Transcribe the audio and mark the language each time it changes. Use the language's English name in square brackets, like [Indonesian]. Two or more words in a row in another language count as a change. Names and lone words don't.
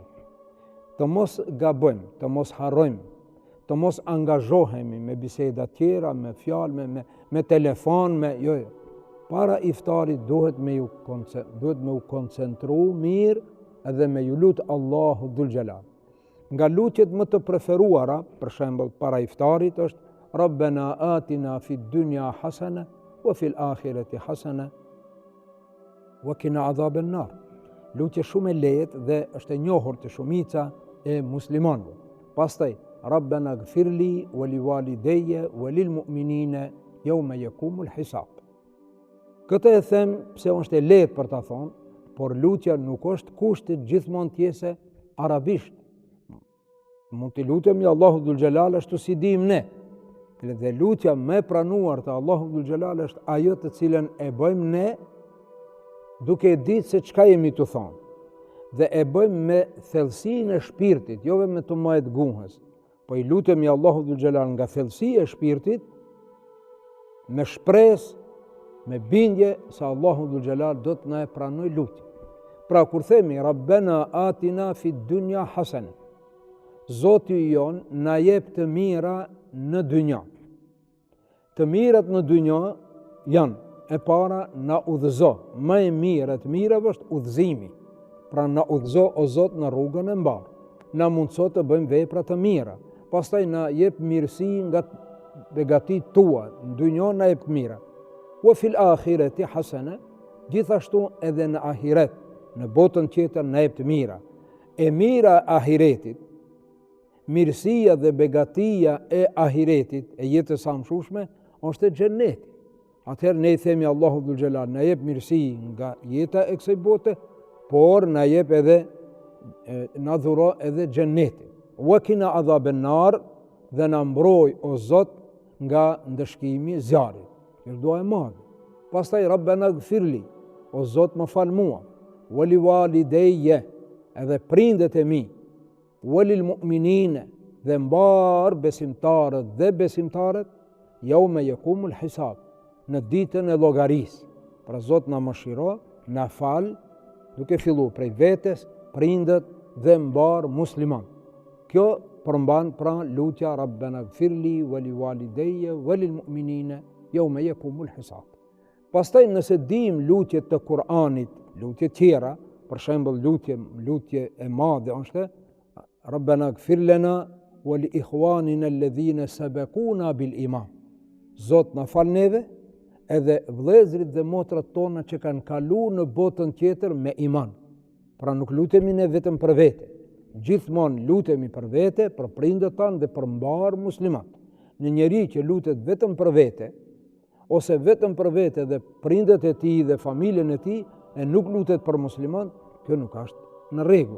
[Albanian] Të mos gabojmë, të mos harrojmë, të mos angazhohemi me biseda tjera, me fjalë, me telefon, jo. Para iftarit duhet me u koncentru mirë edhe me ju lutë Allahu Dhul Gjelal. Nga lutjet më të preferuara, për shembull para iftarit, është [Arabic] ربنا آتنا في الدنيا حسنة وفي الآخرة حسنة وقنا عذاب النار. [Albanian] Lutje shumë e lehtë dhe është e njohur të shumica e muslimanëve. [Arabic] Pastaj ربنا اغفر لي ولوالدي وللمؤمنين يوم يقوم الحساب. [Albanian] Këtë e them pse është e lehtë për ta thonë, por lutja nuk është kushtet gjithmonë tjese arabisht. Mund të lutemi Allahu Dhul Gjelal ashtu si dim ne. Dhe lutja me pranuar të Allahu Dhul Gjelal është ajo të cilën e bëjmë ne duke ditë se çka jemi të thonë. Dhe e bëjmë me thellësinë e shpirtit, jo me të majt guhës. Po i lutemi Allahu Dhul Gjelal nga thellësia e shpirtit, me shpresë, me bindje se Allahu Dhul Gjelal do të na e pranoj lutje. Pra kur themi [Arabic] ربنا آتنا في الدنيا حسنة, [Albanian] Zoti jon na jep të mira në dynja. Të mirat në dynja janë e para na udhëzo. Më e mirë të mirave është udhëzimi. Pra na udhëzo o Zot në rrugën e mbarë. Na mundëso të bëjmë vepra të mira. Pastaj na jep mirësi nga begatit tua. Në dynja na jep të mira. [Arabic] وفي الآخرة حسنة, [Albanian] gjithashtu edhe në ahiret, në botën tjetër na jep të mira. E mira ahiretit, mirësia dhe begatia e ahiretit, e jetës sa mshushme, është e xheneti. Atëherë ne i themi Allahu Dhul Gjelal, na jep mirësi nga jeta e kësaj bote, por na jep edhe, na dhuro edhe xheneti. [Arabic] وقنا عذاب النار, [Albanian] dhe na mbroj o Zot nga ndëshkimi i zjarrit. Kjo dua e madhe. Pastaj [Arabic] ربنا اغفر لي, [Albanian] o Zot më fal mua, [Arabic] ولوالدي, [Albanian] edhe prindet e mi, [Arabic] وللمؤمنين, [Albanian] dhe mbar besimtarët dhe besimtarët, [Arabic] يوم يقوم الحساب, [Albanian] në ditën e llogarisë. Pra Zot na mëshiro, na fal, duke filluar prej vetes, prindët dhe mbar musliman. Kjo përmban pra lutja [Arabic] ربنا اغفر لي ولوالدي وللمؤمنين يوم يقوم الحساب. [Albanian] Pastaj nëse dim lutjet të Kur'anit, lutje tjera, për shembull lutje e madhe është [Arabic] ربنا اغفر لنا ولإخواننا الذين سبقونا بالإيمان. [Albanian] Zot na fal neve edhe vëllezërit dhe motrat tona që kanë kaluar në botën tjetër me iman. Pra nuk lutemi ne vetëm për vete. Gjithmonë lutemi për vete, për prindët tanë dhe për mbar muslimat. Në njeri që lutet vetëm për vete, ose vetëm për vete dhe prindët e tij dhe familjen e tij, e nuk lutet për musliman, kjo nuk është në rregull.